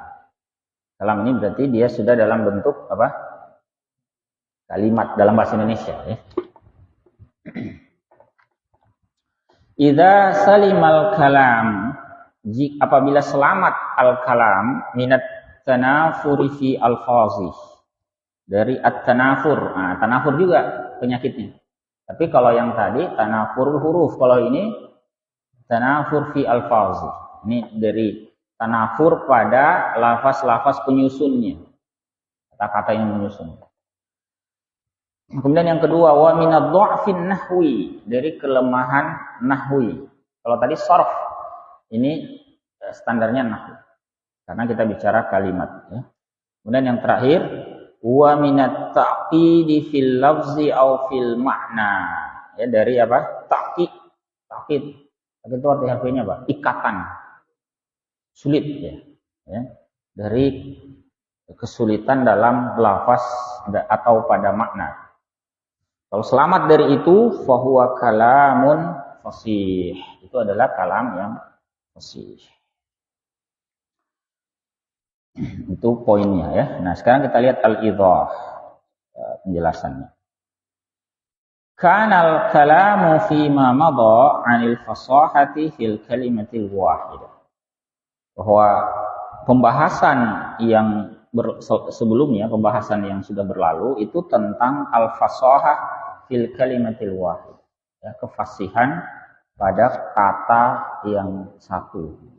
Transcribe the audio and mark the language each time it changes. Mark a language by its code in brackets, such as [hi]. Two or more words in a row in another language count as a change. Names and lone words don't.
[id] Kalam ini berarti dia sudah dalam bentuk apa? Kalimat dalam bahasa Indonesia. [ar] Ya. إذا سلم الكلام, [id] apabila selamat [ar] الكلام من التنافر في ألفاظه, [id] dari at-tanafur. Nah, tanafur juga penyakitnya. Tapi kalau yang tadi [ar] تنافر الحروف, [id] kalau ini [ar] تنافر في ألفاظه. [id] Ini dari tanafur pada lafaz-lafaz penyusunnya. Kata-kata yang menyusun. Kemudian yang kedua, [ar] ومن الضعف النحوي, [id] dari kelemahan nahwi. Kalau tadi sarf, ini standarnya nahwi. Karena kita bicara kalimat ya. Kemudian yang terakhir, [ar] ومن التعقيد في اللفظ أو في المعنى. [id] Ya, dari apa? Ta'qid. Ta'qid. Itu arti harfiahnya apa? Ikatan. Sulit ya. Ya. Dari kesulitan dalam lafaz atau pada makna. Kalau selamat dari itu, [ar] فهو كلام فصيح. [id] Itu adalah kalam yang fasih. Itu poinnya ya. Nah, sekarang kita lihat al-idhah, penjelasannya. [ar] كان الكلام فيما مضى عن الفصاحة في الكلمة الواحدة. [id] Bahwa pembahasan yang sebelumnya, pembahasan yang sudah berlalu itu tentang [ar] الفصاحة في الكلمة الواحد, [id] ya, kefasihan pada kata yang satu.